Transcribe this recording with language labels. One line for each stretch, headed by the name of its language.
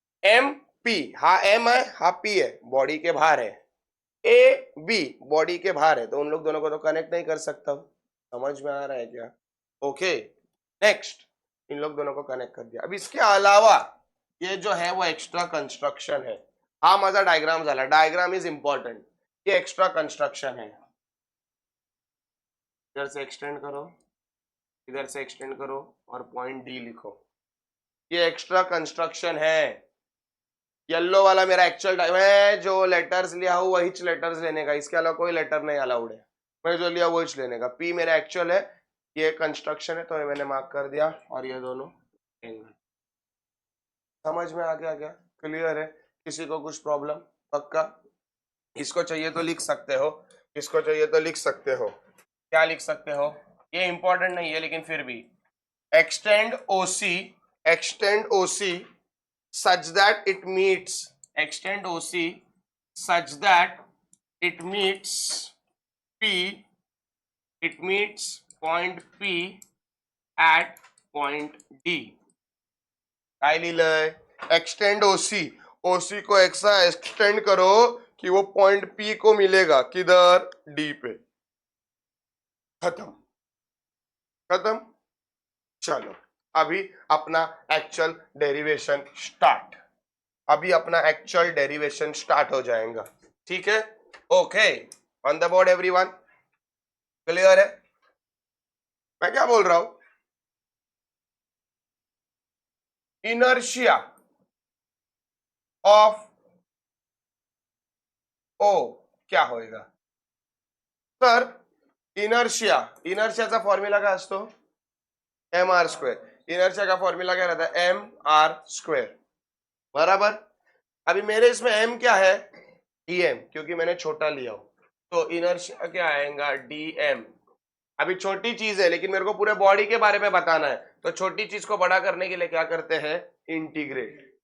Hindi: M P, हा M है हा पी है, बॉडी के बाहर है। ए बी बॉडी के बाहर है, तो उन लोग दोनों को तो कनेक्ट नहीं कर सकता हूं। समझ में आ रहा है क्या? ओके नेक्स्ट, इन लोग दोनों को कनेक्ट कर दिया। अब इसके अलावा ये जो है वो एक्स्ट्रा कंस्ट्रक्शन है।
Marathi: हा माझा डायग्राम झाला,
English: Diagram is important.
Hindi: ये एक्स्ट्रा कंस्ट्रक्शन है, इधर से एक्सटेंड करो, इधर से एक्सटेंड करो और पॉइंट डी लिखो। ये एक्स्ट्रा कंस्ट्रक्शन है। येलो वाला मेरा एक्चुअल मैं जो लेटर्स लिया हूं वही लेटर्स लेने का, इसके अलावा कोई लेटर नहीं अलाउड है। मैं जो लिया वही लेने का। पी मेरा एक्चुअल है, ये कंस्ट्रक्शन है तो ये मैंने मार्क कर दिया, और ये दोनों एंगल। समझ में आ गया क्या? क्लियर है? किसी को कुछ प्रॉब्लम? पक्का? इसको चाहिए तो लिख सकते हो, इसको चाहिए तो लिख सकते हो। क्या लिख सकते हो? ये इंपॉर्टेंट नहीं है लेकिन फिर भी,
English: Extend OC such that it meets, extend OC such that it meets P, it meets point P at point D.
Marathi: काय लिहिलंय?
Hindi: एक्सटेंड ओसी, ओसी को ऐसा एक्सटेंड करो कि वो पॉइंट पी को मिलेगा किधर? डी पे। खत्म, खत्म। चलो अभी अपना एक्चुअल डेरिवेशन स्टार्ट, अभी अपना एक्चुअल डेरिवेशन स्टार्ट हो जाएगा। ठीक है? Okay,
English: On the board everyone?
Hindi: Clear है? मैं क्या बोल रहा हूं? इनर्शिया ऑफ ओ क्या होएगा?
Marathi: तर इनर्शियाचा फॉर्म्युला काय असतो?
English: M R square.
Hindi: इनर्शिया का फॉर्म्युला क्या रहता है? एम आर स्क्वेअर, बराबर। अभी मेरे इसमें एम क्या है? डीएम, क्योंकि मैंने छोटा लिया हो, तो इनर्शिया क्या आएगा? डीएम। अभी छोटी चीज है लेकिन मेरे को पूरे बॉडी के बारे में बताना है, तो छोटी चीज को बड़ा करने के लिए क्या करते हैं? इंटीग्रेट।